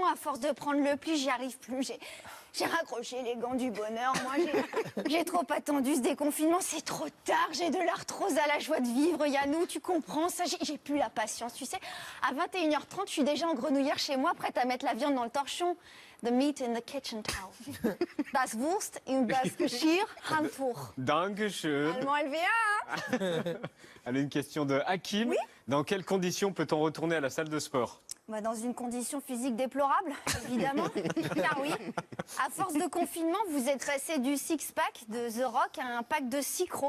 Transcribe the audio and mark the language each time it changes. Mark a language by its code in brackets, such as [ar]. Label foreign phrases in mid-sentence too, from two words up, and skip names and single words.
[fr] À force de prendre le pli, j'y arrive plus. J'ai raccroché les gants du bonheur. Moi, j'ai trop attendu ce déconfinement. C'est trop tard. J'ai de l'arthrose à la joie de vivre. Yannou, tu comprends ça? J'ai plus la patience, tu sais. À 21h30, je suis déjà en grenouillère chez moi, prête à mettre la viande dans le torchon. [en] The meat in the kitchen towel. [de] Das Wurst in das Geschirr Handtuch. Dankeschön. [fr] Allemand LVA, hein? Allez, une question de Hakim. Oui. Dans quelles conditions peut-on retourner à la salle de sport? Bah, dans une condition physique déplorable, évidemment. Car oui, à force de confinement, vous êtes passé du six-pack de The Rock à un pack de Cicro.